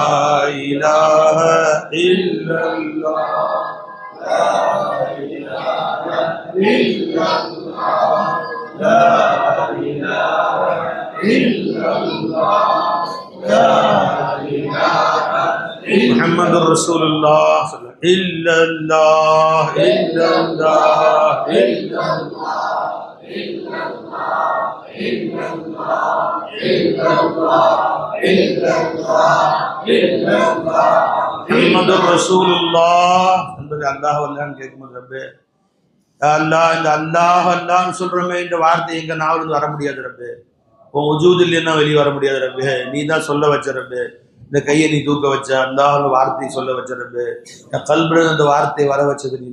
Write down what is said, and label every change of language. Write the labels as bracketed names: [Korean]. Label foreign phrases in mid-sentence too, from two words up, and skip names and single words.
[Arabic] إله إلا الله لا إله إلا الله لا إله إلا الله لا إله محمد رسول الله إلا الله إلا الله إلا الله إلا الله إلا الله إلا الله إلا الله إلا الله محمد رسول الله [Tamil] என்பது அல்லாஹ் அல்லாஹ்னு கேட்கும்போது ரப்பே அல்லாஹ் இந்த அல்லாஹ் அல்லாஹ்னு சொல்றமே இந்த வார்த்தை எங்க நாவலிருந்து வர முடியாது ரப்பே உன் வஜூதில் என்ன வெளியே வர முடியாது ரப்பே நீ தான் சொல்ல வச்ச ரப்பே இந்த கையை நீ தூக்க வச்ச அல்லாஹ்னு வார்த்தையை சொல்ல வச்ச ரப்பே என் கல்புல அந்த வார்த்தையை வர வச்சது நீ